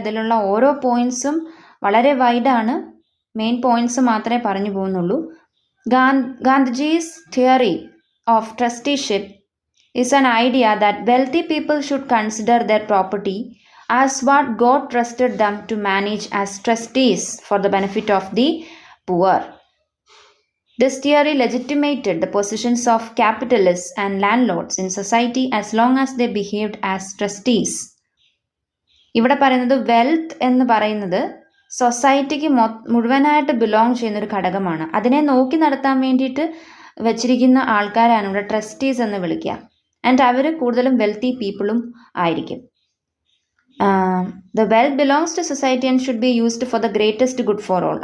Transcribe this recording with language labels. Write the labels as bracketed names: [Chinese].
[Malayalam] ഇതിലുള്ള ഓരോ പോയിൻറ്സും വളരെ വൈഡാണ്. മെയിൻ പോയിൻറ്റ്സ് മാത്രമേ പറഞ്ഞു പോകുന്നുള്ളൂ. [English] Gandhiji's theory of trusteeship is an idea that wealthy people should consider their property as what God trusted them to manage as trustees for the benefit of the poor. This theory legitimated the positions of capitalists and landlords in society as long as they behaved as trustees. [Malayalam] ഇവിടെ പറയുന്നത് wealth എന്ന് പറയുന്നത് സൊസൈറ്റിക്ക് മുഴുവനായിട്ട് belong ചെയ്യുന്നൊരു ഘടകമാണ്. അതിനെ നോക്കി നടത്താൻ വേണ്ടിയിട്ട് വെച്ചിരിക്കുന്ന ആൾക്കാരാണ് ഇവിടെ ട്രസ്റ്റീസ് എന്ന് വിളിക്കുക. ആൻഡ് അവർ കൂടുതലും വെൽത്തി പീപ്പിളും ആയിരിക്കും. [English] The wealth belongs to society and should be used for the greatest good for all.